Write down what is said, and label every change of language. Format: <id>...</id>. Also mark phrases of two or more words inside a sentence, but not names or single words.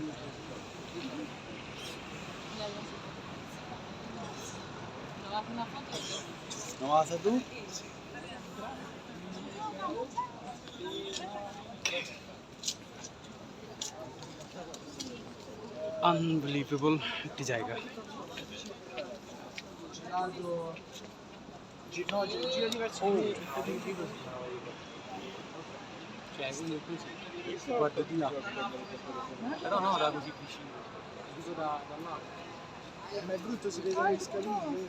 <es>¿No vas a hacer tú?</es> <bn>আনবিলিভেবল একটি জায়গা।</bn> <it>Guarda di là. Però no, da così vicino. Dico da là. Ma è brutto, si vedono le scalini.</it>